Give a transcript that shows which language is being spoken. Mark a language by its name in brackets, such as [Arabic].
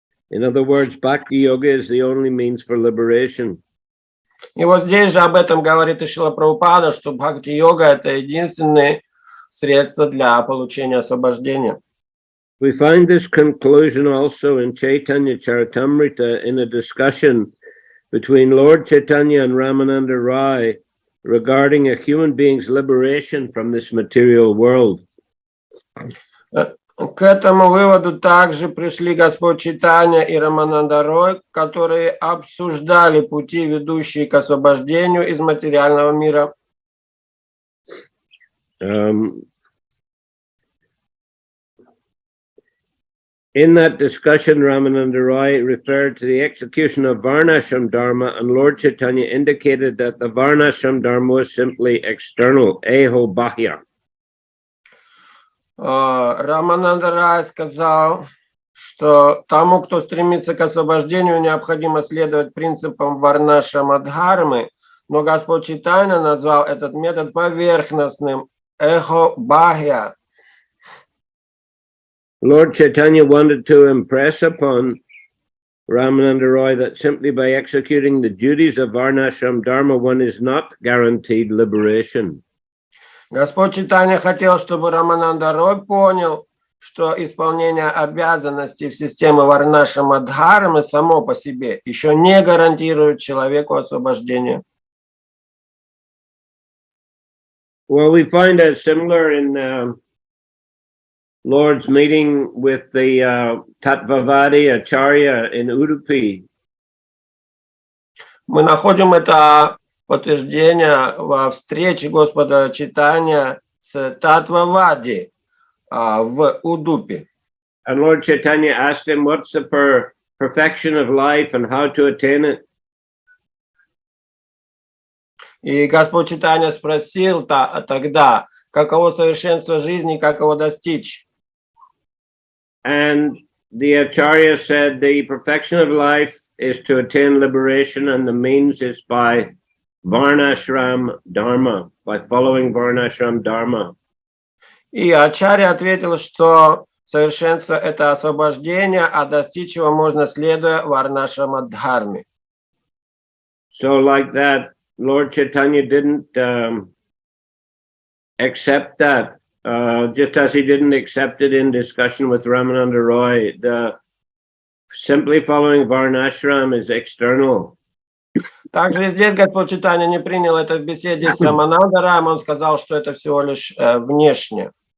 [English] In other words, bhakti yoga is the only means for liberation. [Russian] И вот здесь же об этом говорит и Шрила Прабхупада, что бхакти-йога – это единственное средство для получения освобождения. [English] We find this conclusion also in Chaitanya Charitamrita in a discussion between Lord Chaitanya and Ramananda Rai regarding a human being's liberation from this material world. [Russian] К этому выводу также пришли Господь Чайтанья и Рамананда Рой, которые обсуждали пути, ведущие к освобождению из материального мира. [English] In that discussion, Ramananda Roy referred to the execution of Varnashram Dharma, and Lord Chaitanya indicated that the Varnashram Dharma was simply external, [Bangla] eho bahya. [Russian] Рамананда Рай сказал, что тому, кто стремится к освобождению, необходимо следовать принципам варнашрама-дхармы, но Господь Чайтанья назвал этот метод поверхностным, [Bangla] эхо бахья. [English] Lord Chaitanya wanted to impress upon Ramananda Roy that simply by executing the duties of Varnashram Dharma, one is not guaranteed liberation. [Russian] Господь Чайтанья хотел, чтобы Рамананда Рой понял, что исполнение обязанностей в системе варнашрама-дхармы само по себе еще не гарантирует человеку освобождение. [English] Well, we find it similar in Lord's meeting with the Tattvavadi Acharya in Udupi. [Russian] Мы находим это подтверждение во встрече Господа Чайтанья с Таттвавади в Удупе. [English] And Lord Chaitanya asked him, what's the perfection of life and how to attain it? [Russian] И Господь Чайтанья спросил тогда, каково совершенство жизни, как его достичь. [English] And the Acharya said the perfection of life is to attain liberation, and the means is by Varnashram Dharma, by following Varnashram Dharma. [Russian] И Ачарья ответил, что совершенство – это освобождение, а достичь его можно, следуя варнашрама-дхарме. [English] So like that, Lord Chaitanya didn't accept that, just as he didn't accept it in discussion with Ramananda Roy. Simply following Varnashram is external. [Russian] Также здесь Господь Чайтанья не принял это в беседе с Рамананда Раем, он сказал, что это всего лишь внешне,